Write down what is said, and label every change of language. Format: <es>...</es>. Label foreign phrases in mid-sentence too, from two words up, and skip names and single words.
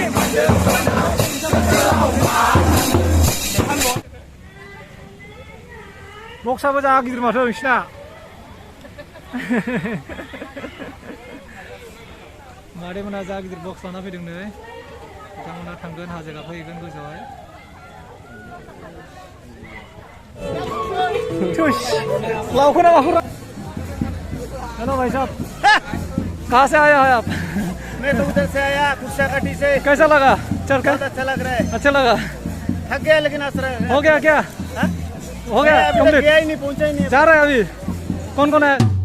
<brx>Boksaबो जा गिदिर माथो नोंसिना मादैमोना जा गिदिर बक्स लाना फैदों नै बिथांमोना थांगोन हाजो गाखोहैगोन गोजौआवहाय लावखौ ना माखौ</brx> <hi>हेलो भाई साहब कहाँ से आया है आप मैं तो उधर से आया कुर्साकाठी से कैसा लगा चल कर बहुत अच्छा लग रहा है अच्छा लगा थक गया लेकिन असर हो गया क्या हो गया कंप्लीट गया ही नहीं पहुंचा ही नहीं जा रहा है अभी कौन कौन है</hi>